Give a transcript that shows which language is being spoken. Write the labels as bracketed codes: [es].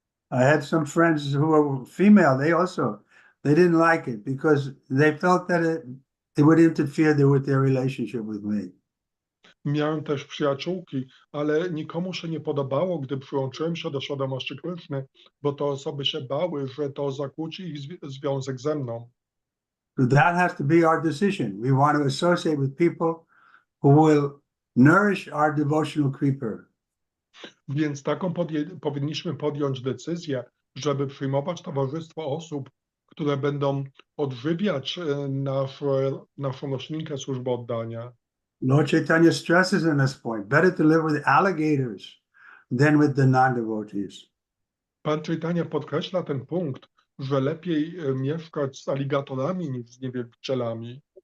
[en] I had some friends who were female. They didn't like it because they felt that it would interfere with their relationship with me. [pl] Miałem też przyjaciółki, ale nikomu się nie podobało, gdy przyłączyłem się do świadomości Kryszny, bo te osoby się bały, że to zakłóci ich związek ze mną. [en] So that has to be our decision. We want to associate with people who will nourish our devotional creeper. [pl] Więc taką powinniśmy podjąć decyzję, żeby przyjmować towarzystwo osób, które będą odżywiać naszą roślinkę służby oddania. [en] Lord Chaitanya stresses on this point. Better to live with alligators than with the non-devotees. [pl] Pan Chaitanya podkreśla ten punkt, że lepiej mieszkać z aligatorami niż z niewielbicielami.